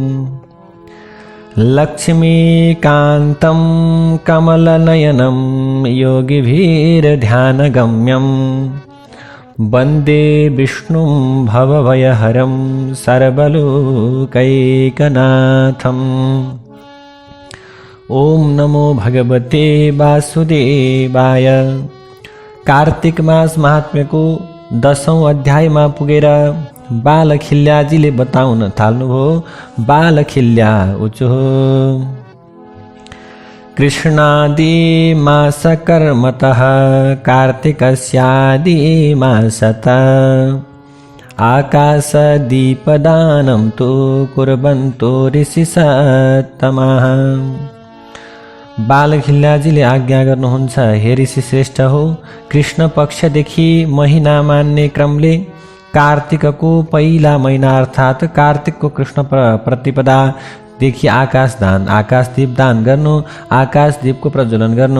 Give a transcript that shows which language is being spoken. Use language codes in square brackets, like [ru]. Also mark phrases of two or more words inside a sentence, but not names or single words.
[sa] लक्ष्मीकान्तं कमलनयनं योगिभिर्ध्यानगम्यं वन्दे विष्णुं भवभयहरं सर्वलोकैकनाथम्। ओम नमो भगवते वासुदेवाय। [ne] कार्तिक मास महात्म्य को 10औं अध्याय में पुगेर बालखिल्याजीले बताउन थाल्नुभयो। [sa] बालखिल्या उचो कृष्णादि मास कर्मतः कार्तिकस्यादि मासत आकाशदीपदानं तु कुर्वन्तो ऋषिसत्तमाः। [ne] बालखिल्याजीले आज्ञा गर्नुहुन्छ, हे ऋषि श्रेष्ठ हो, कृष्ण पक्षदेखि महिना मान्ने क्रमले कार्तिकको पहिला महिना अर्थात कार्तिकको कृष्ण प्रतिपदा देखि आकाशदीप दान गर्नु, आकाशदीपको प्रज्वलन गर्नु।